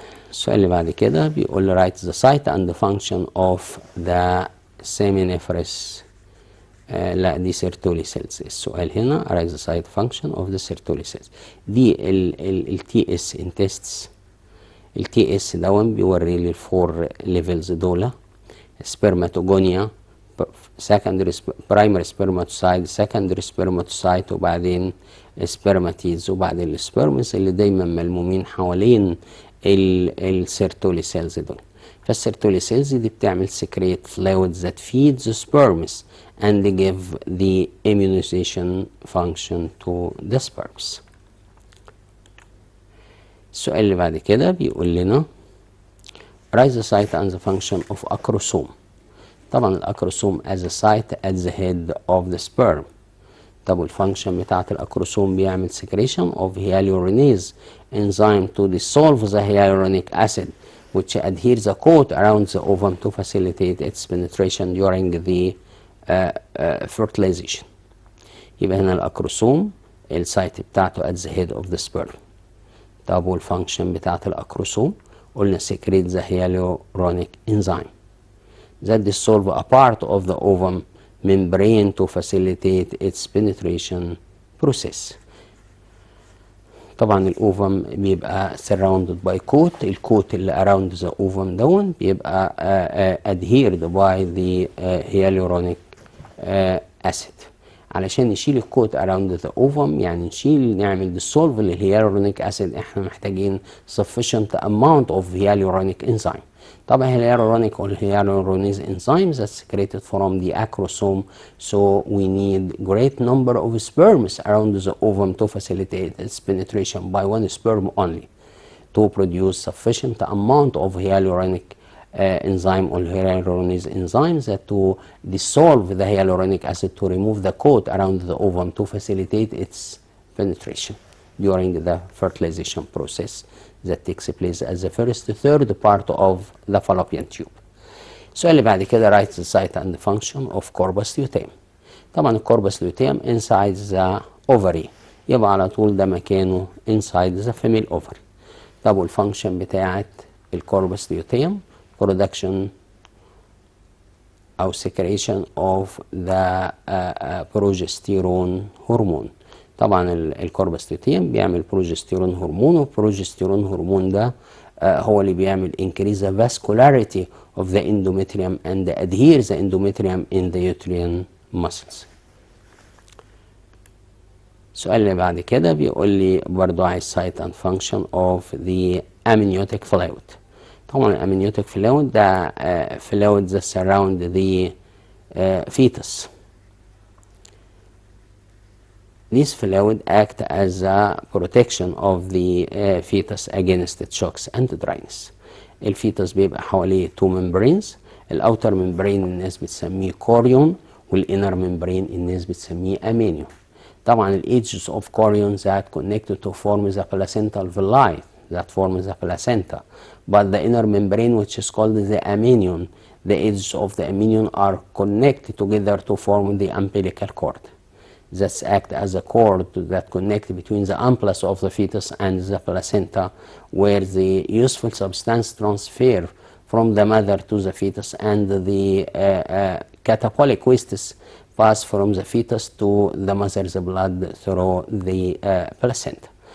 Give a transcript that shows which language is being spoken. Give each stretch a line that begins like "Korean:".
Arabic: السؤال اللي بعد كده بيقول لي
English: write the site and the function of the seminiferous
Arabic: لا دي سيرتولي سيلز. السؤال هنا
English: write the site function of the Sertoli cells. دي ال TS in tests.
Arabic: ال TS دون بيوري لي الفور ليفلز دول سبرماتوجونيا secondary primary spermatocyte secondary spermatocyte وبعدين سبرماتيز وبعدين السبرمز اللي دايما ملمومين حوالين السيرتولي سيلز دول. فالسيرتولي سيلز دي بتعمل
English: secrete fluids that feed the sperms and they give the immunization function to the sperms.
Arabic: السؤال اللي بعد كده بيقول لنا
English: write the site and the function of acrosome. طبعا الاكروسوم as a site at the head of the sperm.
Arabic: طب والفانكشن بتاعت الاكروسوم بيعمل
English: secretion of hyaluronase enzyme to dissolve the hyaluronic acid which adheres the coat around the ovum to facilitate its penetration during the fertilization.
Arabic: يبقى هنا الاكروسوم السايت بتاعته
English: at the head of the sperm.
Arabic: طب والفانكشن بتاعت الاكروسوم قلنا
English: secrete the hyaluronic enzyme that dissolve a part of the ovum membrane to facilitate its penetration process.
Arabic: طبعا الاوفم بيبقى
English: surrounded by coat.
Arabic: الكوت اللي
English: around the ovum دون بيبقى adhered by the hyaluronic acid.
Arabic: علشان نشيل الكوت
English: around the ovum يعني نعمل dissolve للhyaluronic acid
Arabic: احنا محتاجين
English: sufficient amount of hyaluronic enzyme. طبعا hyaluronic or hyaluronase enzymes that's secreted from the acrosome, so we need great number of sperms around the ovum to facilitate its penetration by one sperm only to produce sufficient amount of hyaluronic enzyme or hyaluronase enzymes that to dissolve the hyaluronic acid to remove the coat around the ovum to facilitate its penetration during the fertilization process that takes place as the first third part of the fallopian tube.
Arabic: السؤال اللي بعد كده
English: write the site and the function of corpus luteum. طبعا الكوربس luteum inside the ovary.
Arabic: يبقى على طول ده مكانه
English: inside the female ovary.
Arabic: طب والفانكشن بتاعت الكوربس luteum production
English: أو secretion of the progesterone hormone.
Arabic: طبعا الكوربستيتيم بيعمل بروجستيرون هرمون، والبروجستيرون هرمون ده هو اللي بيعمل
English: increase the vascularity of the endometrium and adhere the endometrium in the uterine muscles.
Arabic: السؤال اللي بعد كده بيقول لي برضو عايز
English: site and function of the amniotic fluid. طبعا الامنيوتيك fluid ده fluid that surround the fetus. This fluid act as a protection of the fetus against shocks and dryness.
Arabic: الفيتس بيبقى حواليه two membranes. الاوتر membrane الناس بتسميه chorion، والinner membrane الناس بتسميه amnion.
English: طبعا ال edges of chorion that connected to form the placental villi that form the placenta, but the inner membrane which is called the amnion, the edges of the amnion are connected together to form the umbilical cord. That act as a cord that connect between the ampullus of the fetus and the placenta, where the useful substance transfer from the mother to the fetus, and the catabolic wastes pass from the fetus to the mother's blood through the placenta.